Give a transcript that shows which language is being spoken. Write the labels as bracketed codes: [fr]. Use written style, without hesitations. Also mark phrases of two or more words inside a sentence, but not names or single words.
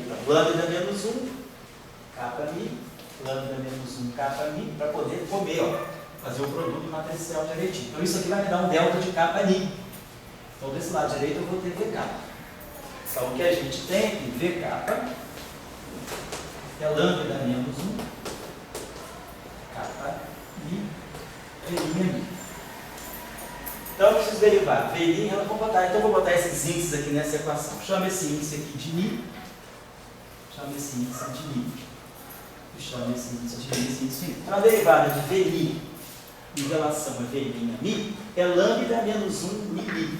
[pt] Então, lambda menos 1, kappa mi, lambda menos 1, kappa mi, para poder comer, ó, fazer o produto matricial direitinho. Então, isso aqui vai me dar um delta de kappa mi. Então, desse lado direito eu vou ter v kappa. Então, o que a gente tem aqui, v kappa, é lambda menos 1, kappa mi, v' mi. Então, eu preciso derivar VI, então eu vou botar esses índices aqui nessa equação. Chama esse índice aqui de Mi. Chama esse índice de Mi. E chama esse índice de Mi, esse índice de Mi. Então, a derivada de VI em relação a VI a Mi é lambda menos 1 Mi, Mi.